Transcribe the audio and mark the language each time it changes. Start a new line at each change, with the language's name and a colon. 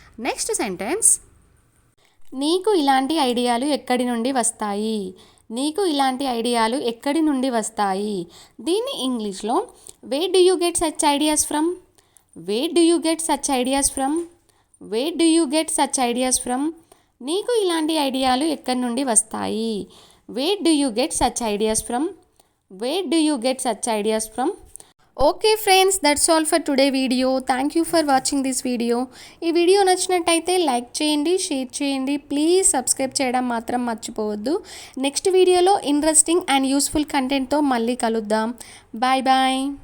English: next sentence,
Telugu: నీకు ఇలాంటి ఐడియాలు ఎక్కడి నుండి వస్తాయి, నీకు ఇలాంటి ఐడియాలు ఎక్కడి నుండి వస్తాయి, దీన్ని ఇంగ్లీష్లో
English: Where do you get such ideas from, where do you get such ideas from, where do you get such ideas from.
Telugu: నీకు ఇలాంటి ఐడియాలు ఎక్కడి నుండి వస్తాయి,
English: Where do you get such ideas from, Where do you get such ideas from? Okay friends, that's all for today video. Thank you for watching this video.
Telugu: ఈ video నచ్చినట్టయితే like చేయండి, share చేయండి. ప్లీజ్ సబ్స్క్రైబ్ చేయడం మాత్రం మర్చిపోవద్దు. Next వీడియోలో interesting and useful కంటెంట్తో మళ్ళీ కలుద్దాం. Bye bye.